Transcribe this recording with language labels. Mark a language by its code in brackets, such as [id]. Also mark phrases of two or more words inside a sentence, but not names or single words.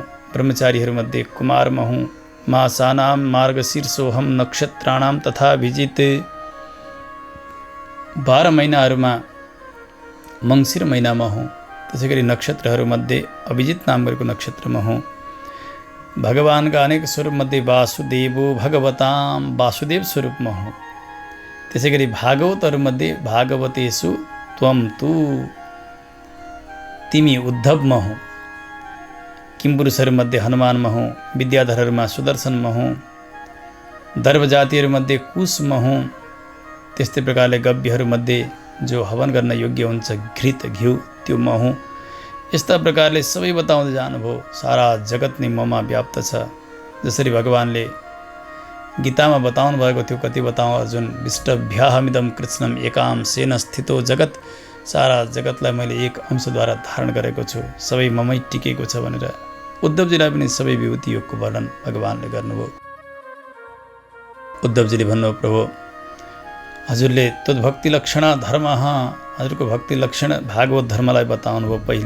[ne] ब्रह्मचारीहरूमध्ये कुमार म हुँ। [sa] मासानाम मार्गशीर्षोऽहम्, नक्षत्राणाम तथा भिजित, [ne] 12 महिनाहरूमा मङ्सिर महिना म हुँ। त्यसै गरी नक्षत्रहरूमध्ये अभिजित नाम गरेको नक्षत्र म हुँ। भगवानका अनेक स्वरूपमध्ये [sa] वासुदेवो भगवताम, [ne] वासुदेव स्वरूप म हुँ। त्यसै गरी भागवतहरूमध्ये [sa] भागवतेषु त्वम तु, [ne] तिमी उद्धव म हुँ। किमपुरुषहरूमध्ये हनुमान म हुँ। विद्याधरहरूमा सुदर्शन म हुँ। दर्भ जातिहरूमध्ये कुश म हुँ। त्यस्तै प्रकारले गव्यहरूमध्ये जो हवन गर्न योग्य हुन्छ घृत घिउ, त्यो म हुँ। यस्ता प्रकारले सबै बताउँदै जानुभयो। सारा जगत नै ममा व्याप्त छ। जसरी भगवानले गीतामा बताउनु भएको थियो, कति बताउँ अर्जुन, [sa] विष्टभ्याहमिदं कृत्स्नम् एकांशेन स्थितो जगत्, [ne] सारा जगतलाई मैले एक अंशद्वारा धारण गरेको छु, सबै ममै टिकेको छ भनेर उद्धवजीलाई पनि सबै विभूति योगको वर्णन भगवानले गर्नुभयो। उद्धवजीले भन्नुभयो, प्रभु हजुरले तद्भक्ति लक्षण धर्म, हजुरको भक्ति लक्षण भागवत धर्मलाई बताउनुभयो पहिले।